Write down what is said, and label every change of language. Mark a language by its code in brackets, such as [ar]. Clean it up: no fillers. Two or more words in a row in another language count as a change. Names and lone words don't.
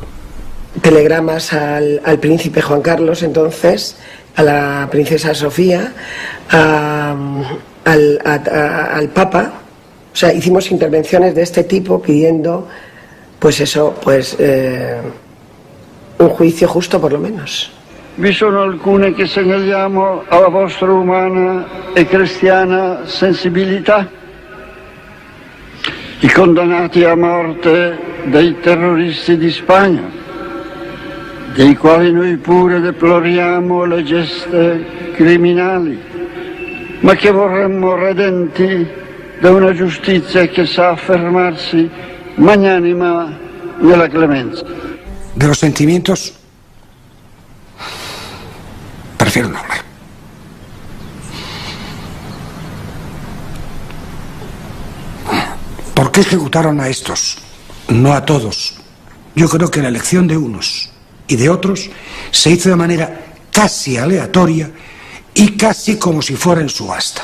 [es] Telegramas al príncipe Juan Carlos, entonces, a la princesa Sofía, al Papa. O sea, hicimos intervenciones de este tipo pidiendo, pues eso, pues un juicio justo por lo menos. [it] Vi sono alcune che segnaliamo alla vostra umana e cristiana sensibilità. I condannati a morte dei terroristi di Spagna, dei quali noi pure deploriamo le geste criminali, ma che vorremmo redenti da una giustizia che sa affermarsi magnanima nella clemenza. [es] De los sentimientos, prefiero no hablar. ¿Por qué ejecutaron a estos? No a todos. Yo creo que la elección de unos y de otros se hizo de manera casi aleatoria y casi como si fuera en subasta.